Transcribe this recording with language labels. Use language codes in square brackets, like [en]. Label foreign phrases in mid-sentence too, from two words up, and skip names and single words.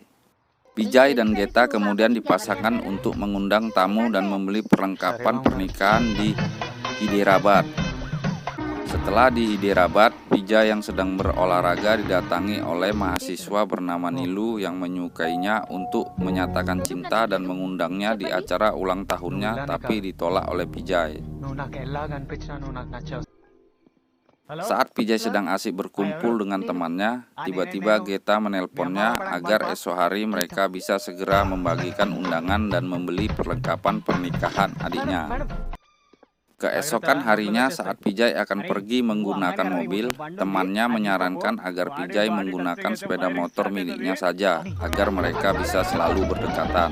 [id] Pijay dan Geta kemudian dipasangkan untuk mengundang tamu dan membeli perlengkapan pernikahan di Hyderabad. Setelah di Hyderabad, Pijay yang sedang berolahraga didatangi oleh mahasiswa bernama Nilu yang menyukainya untuk menyatakan cinta dan mengundangnya di acara ulang tahunnya, tapi ditolak oleh Pijay. [te] నువ్వు నాకు ఎలాగ అనిపించినా నువ్వు నాకు నచ్చావు. [id] Saat Pijay sedang asik berkumpul dengan temannya, tiba-tiba Geta menelponnya agar esok hari mereka bisa segera membagikan undangan dan membeli perlengkapan pernikahan adiknya. Keesokan harinya saat Pijay akan pergi menggunakan mobil, temannya menyarankan agar Pijay menggunakan sepeda motor miliknya saja agar mereka bisa selalu berdekatan.